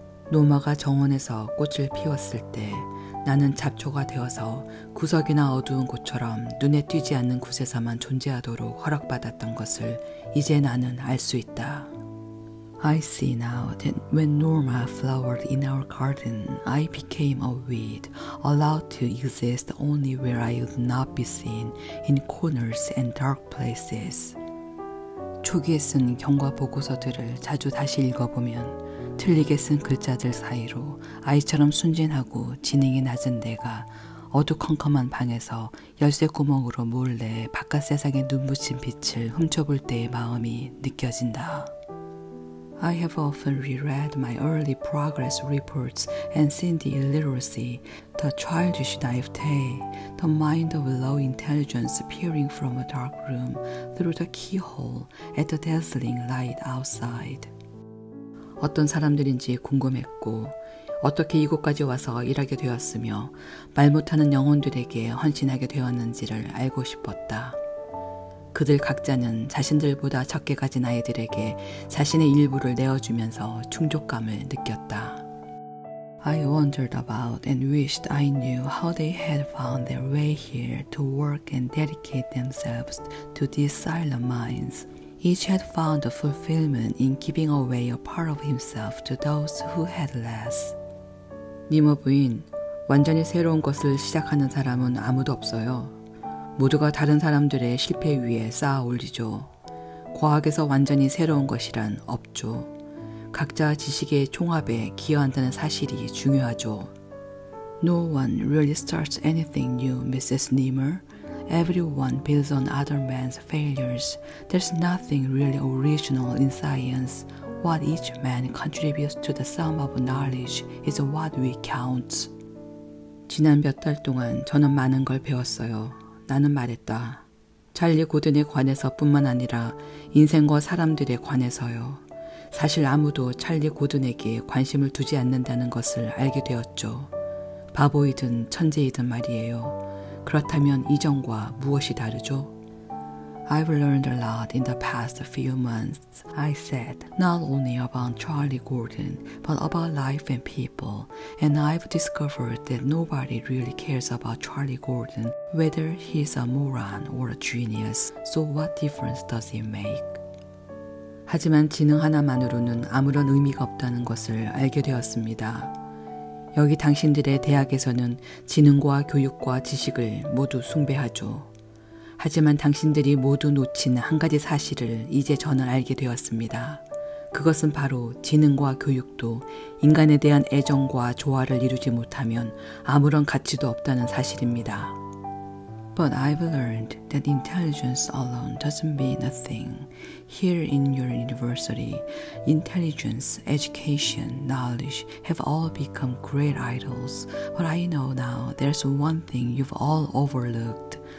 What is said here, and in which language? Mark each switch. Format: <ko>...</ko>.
<ko>노마가 정원에서 꽃을 피웠을 때 나는 잡초가 되어서 구석이나 어두운 곳처럼 눈에 띄지 않는 곳에서만 존재하도록 허락받았던 것을 이제 나는 알 수 있다.</ko> <en>I see now that when Norma flowered in our garden, I became a weed, allowed to exist only where I would not be seen, in corners and dark places.</en> <ko>초기에 쓴 경과 보고서들을 자주 다시 읽어보면 틀리게 쓴 글자들 사이로 아이처럼 순진하고 지능이 낮은 내가 어두컴컴한 방에서 열쇠 구멍으로 몰래 바깥 세상에 눈부신 빛을 훔쳐볼 때의 마음이 느껴진다.</ko> <en>I have often reread my early progress reports and seen the illiteracy, the childish naivete, the mind of low intelligence peering from a dark room through the keyhole at the dazzling light outside.</en> <ko>어떤 사람들인지 궁금했고 어떻게 이곳까지 와서 일하게 되었으며 말 못하는 영혼들에게 헌신하게 되었는지를 알고 싶었다. 그들 각자는 자신들보다 적게 가진 아이들에게 자신의 일부를 내어주면서 충족감을 느꼈다.</ko> <en>I wondered about and wished I knew how they had found their way here to work and dedicate themselves to these silent minds. Each had found a fulfillment in giving away a part of himself to those who had less.</en> <ko>니머 부인, 완전히 새로운 것을 시작하는 사람은 아무도 없어요. 모두가 다른 사람들의 실패 위에 쌓아 올리죠. 과학에서 완전히 새로운 것이란 없죠. 각자 지식의 총합에 기여한다는 사실이 중요하죠.</ko> <en>No one really starts anything new, Mrs. Nimmer. Everyone builds on other man's failures. There's nothing really original in science. What each man contributes to the sum of knowledge is what we count.</en> <ko>지난 몇 달 동안 저는 많은 걸 배웠어요. 나는 말했다. 찰리 고든에 관해서 뿐만 아니라 인생과 사람들에 관해서요. 사실 아무도 찰리 고든에게 관심을 두지 않는다는 것을 알게 되었죠. 바보이든 천재이든 말이에요. 그렇다면 이전과 무엇이 다르죠?</ko> <en>I've learned a lot in the past few months, I said, not only about Charlie Gordon, but about life and people, and I've discovered that nobody really cares about Charlie Gordon, whether he's a moron or a genius, so what difference does it make?</en> <ko>하지만 지능 하나만으로는 아무런 의미가 없다는 것을 알게 되었습니다. 여기 당신들의 대학에서는 지능과 교육과 지식을 모두 숭배하죠. 하지만 당신들이 모두 놓친 한 가지 사실을 이제 저는 알게 되었습니다. 그것은 바로 지능과 교육도 인간에 대한 애정과 조화를 이루지 못하면 아무런 가치도 없다는 사실입니다.</ko> <en>But I've learned that intelligence alone doesn't mean a thing. Here in your university, intelligence, education, knowledge have all become great idols. But I know now there's one thing you've all overlooked.</en>